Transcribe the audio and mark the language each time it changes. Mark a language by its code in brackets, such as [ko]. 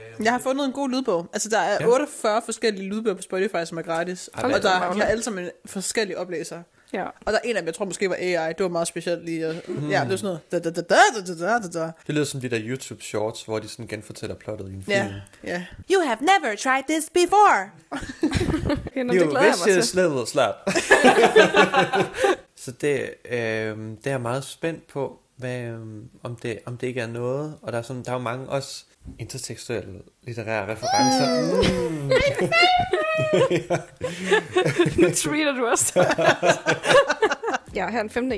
[da] Jeg har fundet en god lydbog. Altså, der er 48 forskellige lydbøger på Spotify, som er gratis. Okay. Og der er alle sammen forskellige oplæsere. [en] Yeah. [da] Og der er en af dem, jeg tror måske var AI. Det var meget specielt lige. Ja, det er sådan noget. Det lyder som de der YouTube shorts, hvor de sådan genfortæller plottet i en film. [en] Yeah. You have never tried this before. You vicious little slap. [da] Så det er meget spændt på. Om det ikke er noget, og der er sådan, der er jo mange også intertekstuelle litterære referencer. Nu tweeter du også. Ja, her den 15.